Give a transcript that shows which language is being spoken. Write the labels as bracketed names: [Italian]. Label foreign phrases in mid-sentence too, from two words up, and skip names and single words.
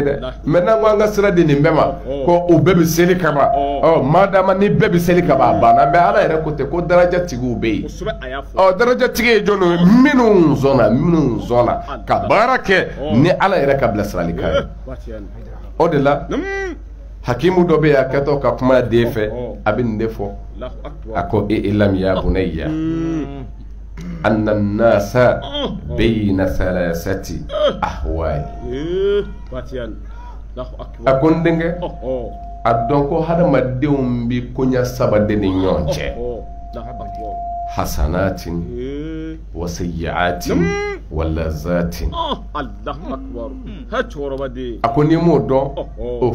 [Bambara] dɛ mɛ n'an ko an ka sira di nin bɛɛ ma ko o bɛɛ bɛ seli kama maa dama ni bɛɛ bɛ seli kama a banna mɛ ala yɛrɛ ko ten ko darajatigiw bɛ yen darajatigi ye jɔn ye minnu sɔnna ka baara kɛ ni ala yɛrɛ ka bilasiralikan ye o de la hakimu dɔ bɛ yen a kɛtɔ ka kuma den fɛ a bɛ nin de fɔ a ko [Arabic] اعلم يا بني أن الناس بين ثلاثة أحوال [Bambara] a ko n denkɛ a dɔn ko hadamadenw bɛ koɲa saba de ni ɲɔgɔn cɛ [Arabic] حسنات وسيئات ولذات [Bambara] a ko n'i m'o dɔn o